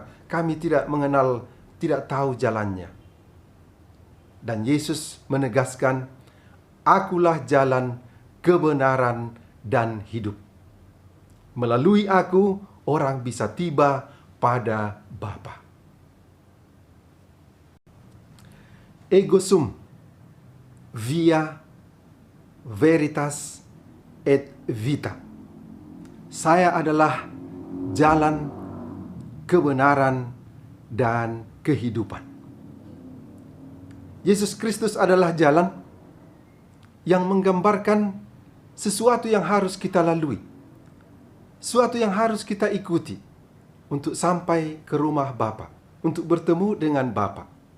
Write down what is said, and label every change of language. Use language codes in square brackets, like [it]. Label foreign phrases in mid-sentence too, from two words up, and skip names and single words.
[id] Kami tidak mengenal, tidak tahu jalannya." Dan Yesus menegaskan, "Akulah jalan, kebenaran, dan hidup. Melalui aku, orang bisa tiba pada Bapa." [la] Ego sum, via veritas et vita. [id] Saya adalah jalan, kebenaran, dan kehidupan. Yesus Kristus adalah jalan yang menggambarkan sesuatu yang harus kita lalui, sesuatu yang harus kita ikuti untuk sampai ke rumah Bapa, untuk bertemu dengan Bapa.